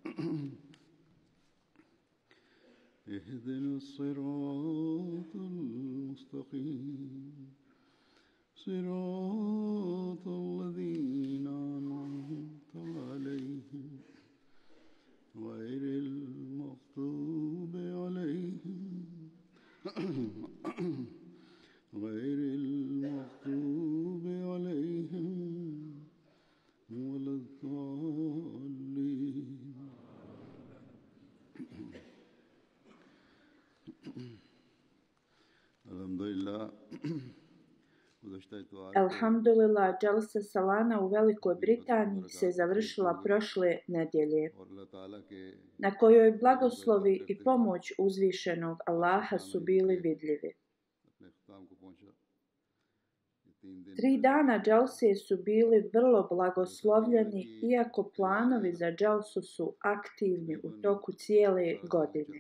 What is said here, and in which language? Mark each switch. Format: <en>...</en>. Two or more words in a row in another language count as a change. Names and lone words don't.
<ar>اهدنا الصراط المستقيم صراط الذين أنعمت عليهم غير المغضوب عليهم ولا الضالين.</ar> <bs>Alhamdulillah. Alhamdulillah, Jalsa Salana u Velikoj Britaniji se završila prošle nedjelje, na kojoj blagoslovi i pomoć uzvišenog Allaha su bili vidljivi. 3 dana Jalse su bili vrlo blagoslovljeni, iako planovi za Jalsu su aktivni u toku cijele godine.</bs>